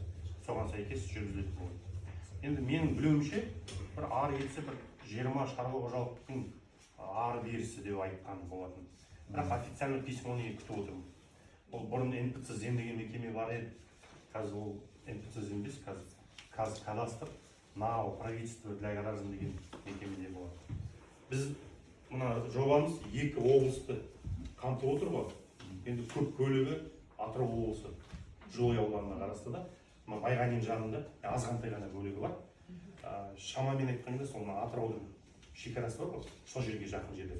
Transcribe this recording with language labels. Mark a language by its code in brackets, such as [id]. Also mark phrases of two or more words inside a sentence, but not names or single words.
[kk] Соған сәйкес жүргізілетін болады. Енді менің білуімше бір ары кетсе бір 20 шаруа қожалықтың ары берісі деп айтқан болатын. Бірақ официальный письмоны күтіп отырмын. Ол бұрын НПЦ-зем деген мекеме бар еді. Қазір ол НПЦ-зем емес, қазір кадастр НАО правительство для граждан деген мекемеде болады. Біз мына жобамыз 2 облысты қамтып отыр ғой. Енді көп бөлігі Атырау облысы Жылой ауданына қарасты да. Байғанин жағында азғантай ғана бөлігі бар. Шамамен айтқанда сол Атыраудың шекарасы бар ғой, сол жерге жақын жерде.